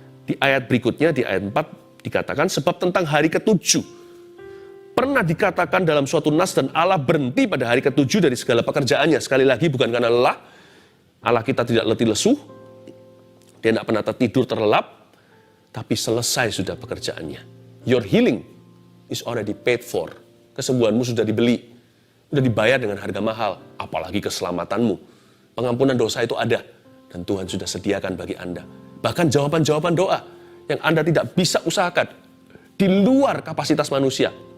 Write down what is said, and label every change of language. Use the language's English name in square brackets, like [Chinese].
[Indonesian] Di ayat berikutnya, di ayat 4 dikatakan, sebab tentang hari ke-7 pernah dikatakan dalam suatu nas dan Allah berhenti pada hari ke-7 dari segala pekerjaannya. Sekali lagi bukan karena lelah, Allah kita tidak letih lesu, dia tidak pernah tertidur terlelap, tapi selesai sudah pekerjaannya. [English] Your healing is already paid for. [Indonesian] Kesembuhanmu sudah dibeli, sudah dibayar dengan harga mahal, apalagi keselamatanmu. Pengampunan dosa itu ada, dan Tuhan sudah sediakan bagi Anda. Bahkan jawaban-jawaban doa yang Anda tidak bisa usahakan, di luar kapasitas manusia.